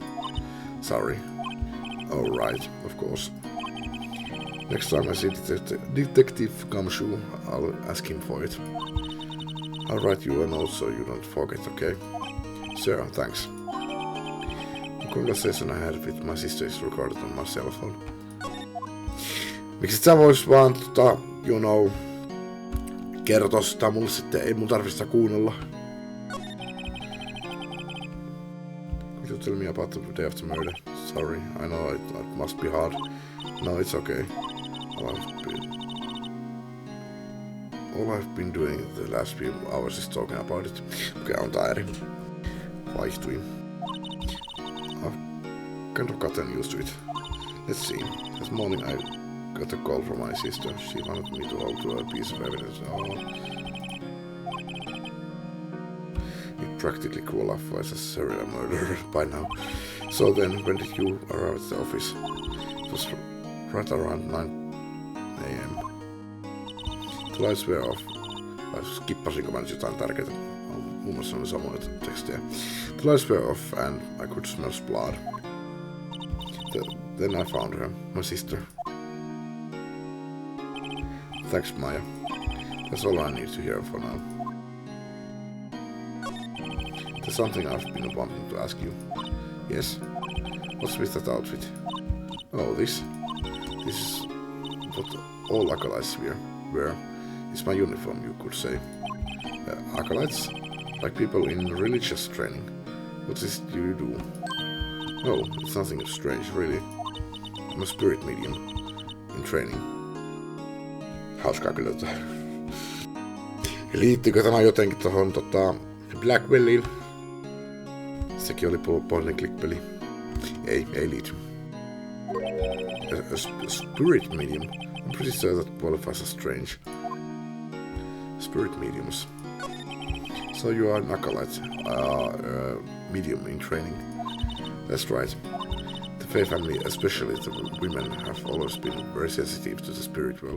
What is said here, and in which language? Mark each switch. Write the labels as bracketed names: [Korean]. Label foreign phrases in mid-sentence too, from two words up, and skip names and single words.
[English] Sorry. Oh, right, of course. Next time I see Detective Gumshoe, I'll ask him for it. I'll write you a note so you don't forget, okay? Sure, thanks. The conversation I had with my sister is recorded on my cell phone. [Finnish] Miksi sä vois vaan kertoa sitä mulle sitten, ei mun tarvitse sitä kuunnella. [English] Could you tell me about the day after murder? Sorry, I know it must be hard. No, it's okay. All I've been doing the last few hours is talking about it. [Finnish] Okay, on tää eri. Vaihtui. [English] I've kind of gotten used to it. Let's see. This morning I got a call from my sister. She wanted me to hold to a piece of evidence. Oh. It practically qualifies as a serial murderer by now. So then, when did you arrive at the office? It was right around 9 a.m. The lights were off. [Finnish] Skippasinko mä nyt jotain tärkeää? Muun muassa on samoja tekstejä. [English] The lights were off and I could smell blood. Then I found her, my sister. Thanks, Maya. That's all I need to hear for now. There's something I've been wanting to ask you. Yes? What's with that outfit? Oh, this? This is what all acolytes wear. It's my uniform, you could say. Acolytes? Like people in religious training. What is it you do? Oh, it's nothing strange, really. I'm a spirit medium in training. [Finnish] Hauskaa kyllä. Liittyykö tämä jotenkin tohon Blackwelliin? Sekin oli [English] point and click [Finnish] peli. Ei liity. [English] A spirit medium? I'm pretty sure that qualifies as strange. Spirit mediums. So you are an acolyte, medium in training. That's right. The Fae family, especially the women, have always been very sensitive to the spirit world.